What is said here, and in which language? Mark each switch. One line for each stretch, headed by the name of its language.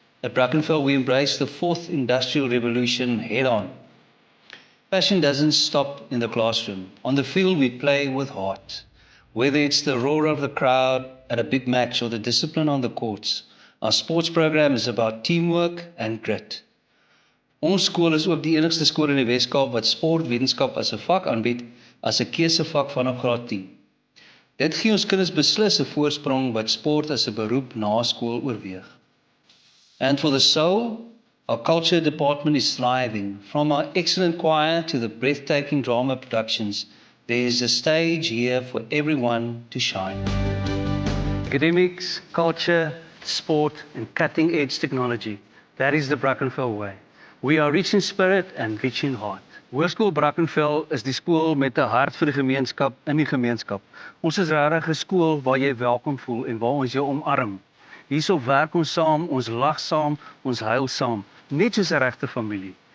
English: At Brackenfell, we embrace the fourth industrial revolution head-on. Passion doesn't stop in the classroom. On the field, we play with heart. Whether it's the roar of the crowd at a big match or the discipline on the courts, our sports program is about teamwork and grit.
Afrikaans: Ons skool is ook die enigste skool in die Weskaap wat sportwetenskap as 'n vak aanbied, as 'n keusevak vanaf graad 10. Dit gee ons kinders beslis 'n voorsprong wat sport as 'n beroep na skool oorweeg.
English: And for the soul, our culture department is thriving. From our excellent choir to the breathtaking drama productions, there is a stage here for everyone to shine. Academics, culture, sport, and cutting-edge technology. That is the Brackenfell way. We are rich in spirit and rich in heart.
Afrikaans: Hoërskool Brackenfell is die skool met 'n hart vir die gemeenskap in die gemeenskap. Ons is regtig 'n skool waar jy welkom voel en waar ons jou omarm. Hierso werk ons saam, ons lag saam, ons huil saam, net soos 'n regte familie.